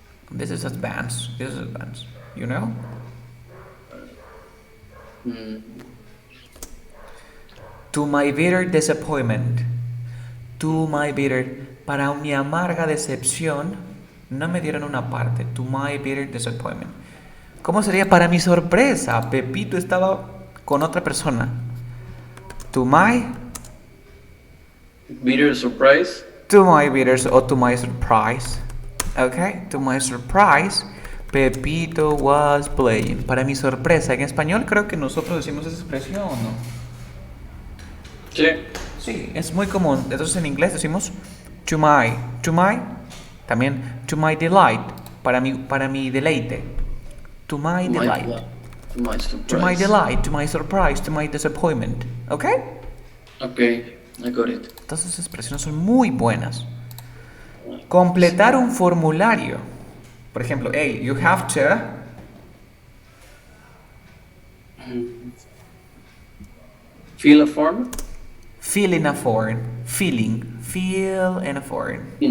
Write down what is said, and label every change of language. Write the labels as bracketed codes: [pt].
[en] This is advanced. This is advanced. You know? To my bitter disappointment. To my bitter. [es] Para mi amarga decepción, no me dieron una parte. [en] To my bitter disappointment. [es] ¿Cómo sería para mi sorpresa? Pepito estaba con otra persona. [en] To my bitter surprise. To my bitter o to my surprise. Okay, to my surprise, Pepito was playing. [es] Para mi sorpresa, en español creo que nosotros decimos esa expresión, ¿no? Sí. Sí, es muy común. Entonces en inglés decimos [en] to my, [es] también [en] to my delight, [es] para mi deleite. [en] To my delight. To my surprise. To my delight, to my surprise, to my disappointment. Okay? Okay, I got it. [es] Entonces esas expresiones son muy buenas. Completar un formulario. Por ejemplo, [en] hey, you have to fill a form. fill in a form. Fill in a form.